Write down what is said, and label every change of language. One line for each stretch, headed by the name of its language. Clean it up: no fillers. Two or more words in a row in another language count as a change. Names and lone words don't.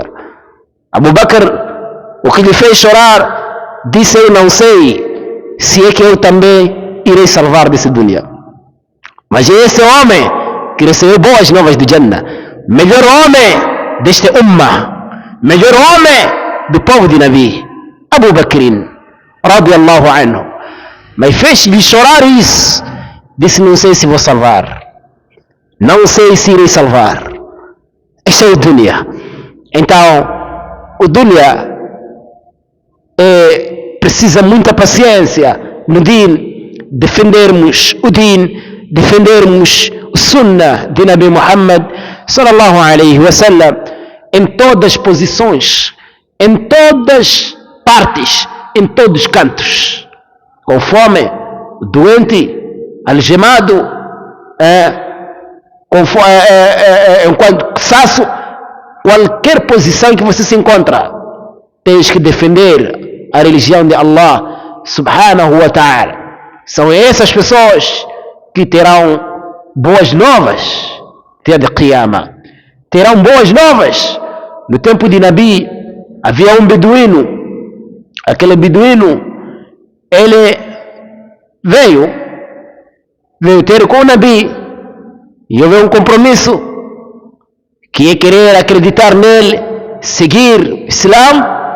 Portuguese: Abu Bakr, o que lhe fez chorar, disse: eu não sei se é que eu também irei salvar desse dunya. Mas esse homem que recebeu boas novas do Jannah, melhor homem deste ummah, melhor homem do povo de Nabi, Abu Bakr
Arabic: رضي الله عنه.
Portuguese: Mas fez-lhe chorar isso. Disse: não sei se vou salvar, não sei se irei salvar. Este é o dunya. Então o dunya precisa muita paciência no din, defendermos o din, defendermos o sunnah de Nabi Muhammad
Arabic: صلى الله عليه وسلم
Portuguese: em todas as posições, em todas as partes, em todos os cantos. Com fome, doente, algemado, enquanto cansaço, qualquer posição que você se encontra, tens que defender a religião de Allah
Arabic: سبحانه وتعالى.
Portuguese: São essas pessoas que terão boas novas dia de Qiyamah. Terão boas novas. No tempo de Nabi havia um beduíno. Aquele beduíno, ele veio ter com o Nabi e houve um compromisso que é querer acreditar nele, seguir o Islã.